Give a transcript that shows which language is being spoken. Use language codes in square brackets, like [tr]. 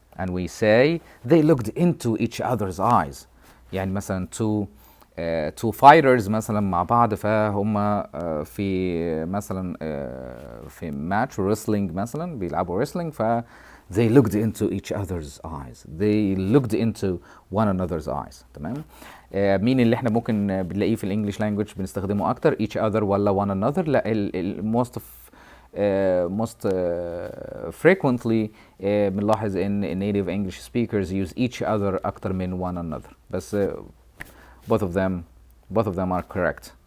[en] And we say they looked into each other's eyes. [ar] يعني مثلا two fighters مثلا مع بعض فهم في مثلا في match wrestling مثلا بيلعبوا wrestling ف [en] they looked into each other's eyes. They looked into one another's eyes. [ar] تمام. مين اللي احنا ممكن بنلاقيه في الانجليش لانجوج بنستخدمه اكتر each other ولا one another؟ لا most frequently بنلاحظ ان [en] native English speakers use each other [ar] اكتر من one another. [en] بس both of them are correct.